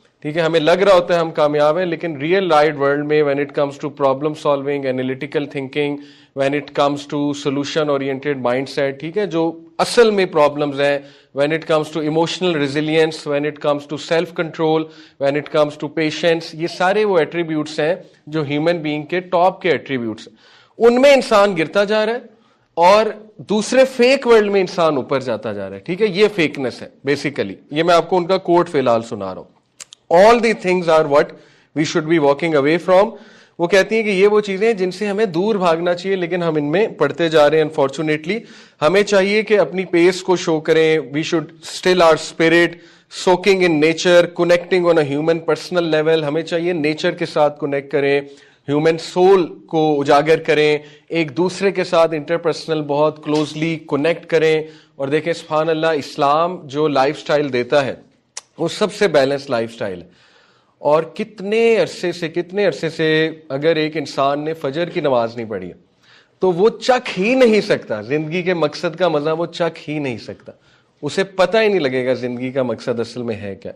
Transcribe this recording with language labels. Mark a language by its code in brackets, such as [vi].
[ur] ٹھیک ہے, ہمیں لگ رہا ہوتا ہے ہم کامیاب ہیں, لیکن ریئل لائف ورلڈ میں [en] when it comes to problem solving, [ur] analytical thinking, [en] when it comes to solution oriented mind set, [ur] ٹھیک ہے, جو اصل میں پرابلمز ہیں, [en] when it comes to emotional resilience, when it comes to self control, when it comes to patience, [ur] یہ سارے وہ attributes ہیں جو ہیومن بینگ کے ٹاپ کے ایٹریبیوٹس ہیں. ان میں انسان گرتا جا رہا ہے اور دوسرے فیک ورلڈ میں انسان اوپر جاتا جا رہا ہے. ٹھیک ہے, یہ فیکنس ہے بیسیکلی. یہ میں آپ کو ان کا کوٹ فی الحال سنا رہا ہوں. [en] All the things are what we should be walking away from. [ur] وہ کہتی ہیں کہ یہ وہ چیزیں جن سے ہمیں دور بھاگنا چاہیے, لیکن ہم ان میں پڑھتے جا رہے ہیں انفارچونیٹلی. ہمیں چاہیے کہ اپنی پیس کو شو کریں. [en] We should still our spirit, soaking in nature, connecting on a human personal level. [ur] ہمیں چاہیے نیچر کے ساتھ کنیکٹ کریں, ہیومن سول کو اجاگر کریں, ایک دوسرے کے ساتھ انٹرپرسنل بہت کلوزلی کنیکٹ کریں. اور دیکھیں سبحان اللہ, اسلام جو لائف سٹائل دیتا ہے وہ سب سے بیلنس لائف سٹائل ہے. اور کتنے عرصے سے اگر ایک انسان نے فجر کی نماز نہیں پڑھی ہے تو وہ چکھ ہی نہیں سکتا زندگی کے مقصد کا مزہ, وہ چکھ ہی نہیں سکتا, اسے پتہ ہی نہیں لگے گا زندگی کا مقصد اصل میں ہے کیا.